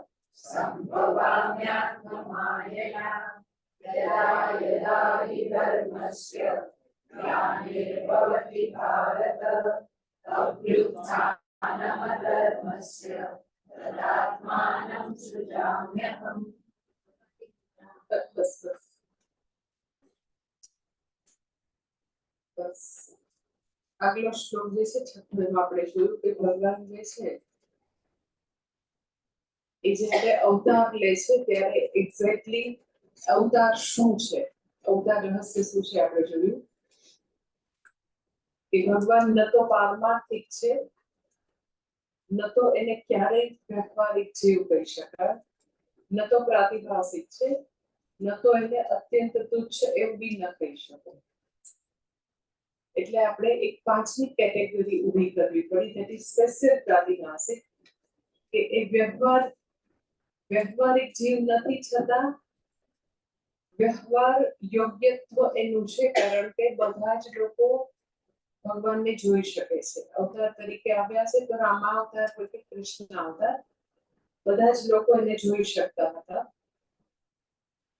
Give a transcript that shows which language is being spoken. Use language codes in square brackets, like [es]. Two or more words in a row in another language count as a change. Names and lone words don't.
[sa] सम्भवाम्यात्ममायया यदा यदा हि धर्मस्य ग्लानिर्भवति भारत अभ्युत्थानमधर्मस्य तदात्मानं सृजाम्यहम्। [gu] बस આગલો શ્લોક જે છે 56 આપણે જોયું કે ભગવાન જે છે એ જ્યારે અવતાર લે છે ત્યારે એક્ઝેક્ટલી અવતાર શું છે, અવતાર રહસ્ય શું છે આપણે જોયું કે ભગવાન ન તો પારમાર્થિક છે ન તો એને ક્યારેય વ્યવહારિક જીવ કહી શકાય, ન તો પ્રાતિભાસિક છે, ન તો એને અત્યંત તુચ્છ એવું બી ન કહી શકાય. એટલે આપણે એક પાંચમી કેટેગરી ઊભી કરવી પડી, [en] that is [gu] સ્પેશિયલ પ્રાતિભાસિક, કે એ વ્યવહારિક જીવ નથી છતાં વ્યવહાર યોગ્યત્વ એનું છે, કારણ કે બધા જ લોકો ભગવાનને જોઈ શકે છે. અવતાર તરીકે આવ્યા છે તો રામા અવતાર હોય કે કૃષ્ણ અવતાર, બધા જ લોકો એને જોઈ શકતા હતા.